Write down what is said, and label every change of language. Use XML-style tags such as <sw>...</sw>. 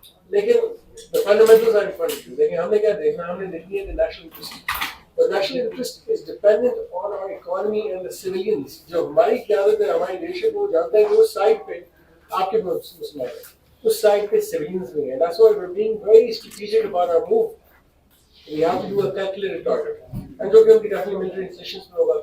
<en>لیکن fundamentals are in front of you.</en> <ur>لیکن ہم نے کیا دیکھنا، ہم نے دیکھنی ہے کہ</ur> <en>National interest, اور national interest is dependent on our economy and the civilians.</en> <ur>جو ہماری قیادت ہے، ہماری لیڈرشپ، وہ جانتے ہیں کہ اس سائڈ پہ آپ کے مسلمان ہیں، اس سائڈ پہ سویلینس بھی ہیں.</ur> <en>That's why we're being very strategic about our move. We have to do a calculated target.</en> <ur>And جو کہ ان کی</ur> <en>definitely military institutions</en> <ur>میں ہوگا.</ur>